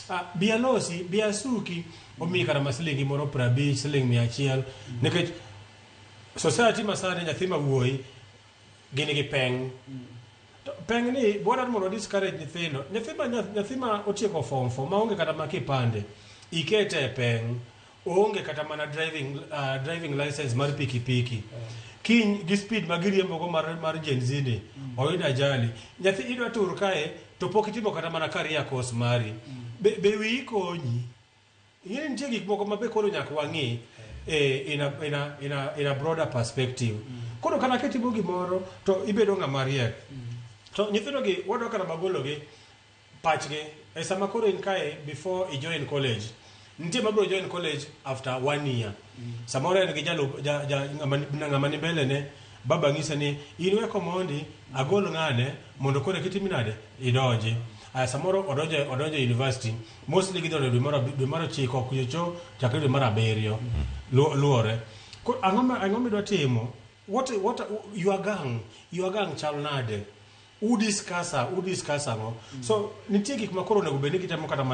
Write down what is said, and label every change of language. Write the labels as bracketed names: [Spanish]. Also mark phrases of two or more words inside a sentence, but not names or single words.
[Luo (Kenya and Tanzania)] bia suki omi kata masilingi moro 50 siling 100 nikech society masani nyathi ma wuoyi gini gi peng peng ni bora mondo discourage nyithindo nyathi ma otieko form 4 ma onge kata makipande ikete peng onge kata mana [English] driving license [Luo (Kenya and Tanzania)] mar pikipiki kiny gi speed magiriembo go mar Gen Z ni oyuda ajali nyathi idwa tur kae to pok itimo kata mana [English] career course [Luo (Kenya and Tanzania)] mari be wi konyi yini nitie gik moko mabe koro nyaka wang'i [English] in a broader perspective [Luo (Kenya and Tanzania)] koro kana ketimo gimoro to ibedo ng'ama riek to nyithindo gi wadwa kata magolo gi pachgi e sama koro in kae [English] before i join college [Luo (Kenya and Tanzania)] nitie mabro [English] join college after 1 year [Luo (Kenya and Tanzania)] samoro en gi ng'ama ni mbele ne baba ng'isa ni inwe komondi agol ng'ane mondo kore kitimi nade idonje samoro odonje university mostly gidonjo dwe mar 9 kucho chakre dwe mar 7 luore ang'o midwa timo [English] what your gang [Luo (Kenya and Tanzania)] chal nade udiscuss ang'o so nitie gik makoro nego bed ni kitemo kata mana